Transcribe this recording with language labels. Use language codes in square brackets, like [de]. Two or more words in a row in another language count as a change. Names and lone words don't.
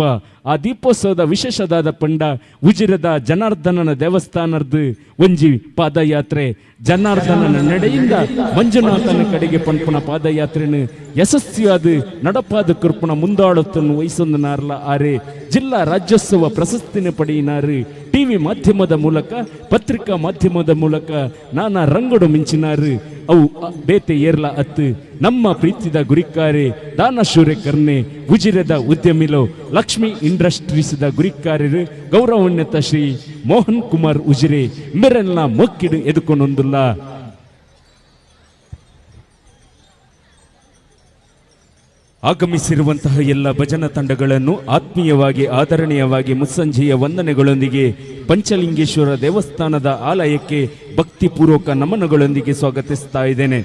[tcy] ಆ ದೀಪೋತ್ಸವದ ವಿಶೇಷದಾದ ಪಂಡ ಉಜಿರದ ಜನಾರ್ದನನ ದೇವಸ್ಥಾನದ ಒಂಜಿ ಪಾದಯಾತ್ರೆ ಜನಾರ್ದನನ ನಡೆಯಿಂದ ಮಂಜುನಾಥನ ಕಡೆಗೆ ಪಂಪುನ ಪಾದಯಾತ್ರೆನು ಯಶಸ್ವಿಯಾದ ನಡಪಾದ ಕುರ್ಪುನ ಮುಂದಾಳುತ್ತನ್ನು ವಹಿಸೊಂದು ನಾರ್ಲ ಆರೆ ಜಿಲ್ಲಾ ರಾಜ್ಯೋತ್ಸವ ಪ್ರಶಸ್ತಿನ ಪಡೆಯಿನಾರು. ಟಿವಿ ಮಾಧ್ಯಮದ ಮೂಲಕ ಪತ್ರಿಕಾ ಮಾಧ್ಯಮದ ಮೂಲಕ ನಾನಾ ರಂಗಡು ಮಿಂಚಿನಾರು. ಅವು ಬೇತೆ ಏರ್ಲ ಅತ್ತು ನಮ್ಮ ಪ್ರೀತಿದ ಗುರಿಕಾರೆ ದಾನಶೂರೆ ಕರ್ನೆ ಉಜಿರದ ಉದ್ಯಮಿಲೋ ಲಕ್ಷ್ಮಿ ಇಂಡಸ್ಟ್ರೀಸ್ದ ಗುರಿಕಾರ್ಯರು ಗೌರವಾನ್ವಿತ ಶ್ರೀ ಮೋಹನ್ ಕುಮಾರ್ ಉಜಿರೆ ಮೆರೆಲ್ನ ಮೊಕ್ಕಿಡು ಎದುಕೊಂಡೊಂದುಲ್ಲ. [kn] ಆಗಮಿಸಿರುವಂತಹ ಎಲ್ಲ ಭಜನಾ ತಂಡಗಳನ್ನು ಆತ್ಮೀಯವಾಗಿ ಆದರಣೀಯವಾಗಿ ಮುಸ್ಸಂಜೆಯ ವಂದನೆಗಳೊಂದಿಗೆ ಪಂಚಲಿಂಗೇಶ್ವರ ದೇವಸ್ಥಾನದ ಆಲಯಕ್ಕೆ ಭಕ್ತಿಪೂರ್ವಕ ನಮನಗಳೊಂದಿಗೆ ಸ್ವಾಗತಿಸ್ತಾ ಇದ್ದೇನೆ.